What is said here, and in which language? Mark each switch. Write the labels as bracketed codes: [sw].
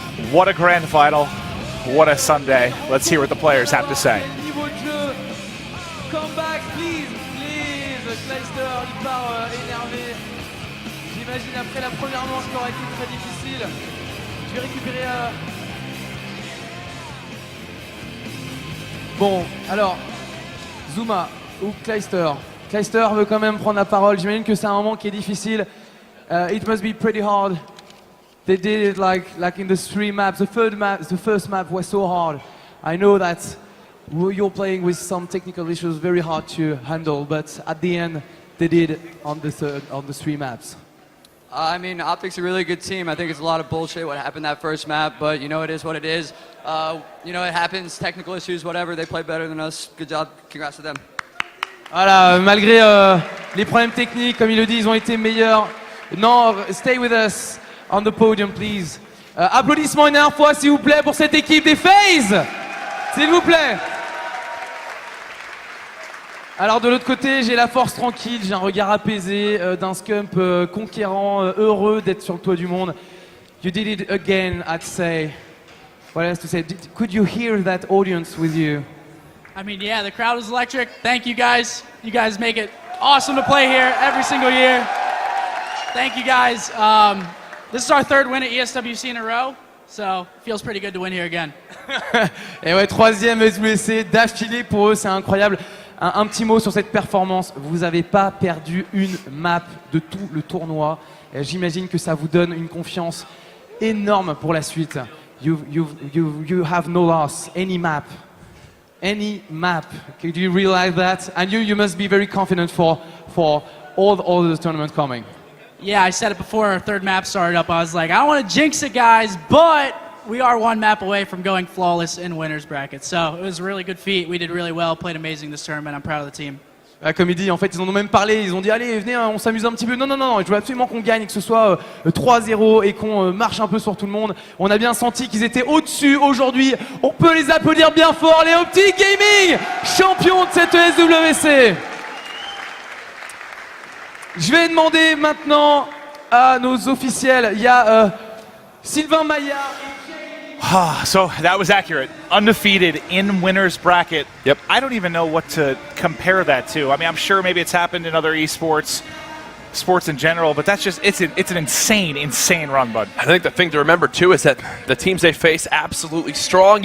[en] What a grand final. What a Sunday. Let's hear what the players have to say. Come back, please, please. [fr] Clayster, il part énervé. J'imagine après la première manche qui aurait été très difficile. Je vais récupérer. Bon, alors, Zuma ou Clayster. Clayster veut quand même prendre la parole. J'imagine que c'est un moment qui est difficile. [en] It must be pretty hard. They did it like in the 3 maps. The first map was so hard. I know that you're playing with some technical issues, very hard to handle. But at the end, they did on the 3 maps. I mean, Optic's a really good team. I think it's a lot of bullshit what happened that first map, but you know, it is what it is. You know, it happens, technical issues, whatever. They played better than us. Good job. Congrats to them. [fr] Voilà, malgré les problèmes techniques, comme il le dit, ils ont été meilleurs. [en] Non, stay with us on the podium, please. [fr] Applaudissements une dernière fois, s'il vous plaît, pour cette équipe des Faze. S'il vous plaît. Alors de l'autre côté, j'ai la force tranquille, j'ai un regard apaisé d'un scump conquérant, heureux d'être sur le toit du monde. [en] You did it again, I'd say. What else to say? Could you hear that audience with you? I mean, yeah, the crowd was electric. Thank you guys. You guys make it awesome to play here every single year. Thank you guys. This is our 3rd win at ESWC in a row, so it feels pretty good to win here again. [fr] Et ouais, 3e ESWC d'affilée pour eux, c'est incroyable. Un petit mot sur cette performance. Vous n'avez pas perdu une map de tout le tournoi. J'imagine que ça vous donne une confiance énorme pour la suite. [en] You have no loss, any map. Any map. Do you realize that? And you must be very confident for all the tournament coming. Yeah, I said it before our 3rd map started up. I was like, I don't want to jinx it, guys, but we are 1 map away from going flawless in winners bracket. So it was a really good feat. We did really well, played amazing this tournament. I'm proud of the team. [fr] Comme il dit, en fait, ils en ont même parlé. Ils ont dit, allez, venez, on s'amuse un petit peu. Non, je veux absolument qu'on gagne, que ce soit 3-0 et qu'on marche un peu sur tout le monde. On a bien senti qu'ils étaient au-dessus aujourd'hui. On peut les applaudir bien fort, les Optic Gaming, champions de cette ESWC. Je vais demander maintenant à nos officiels. Il y a Sylvain Maillard. [en] So that was accurate. Undefeated in winners bracket. Yep. I don't even know what to compare that to. I mean, I'm sure maybe it's happened in other esports, sports in general, but that's just, it's an insane run, bud. I think the thing to remember, too, is that the teams they face absolutely strong.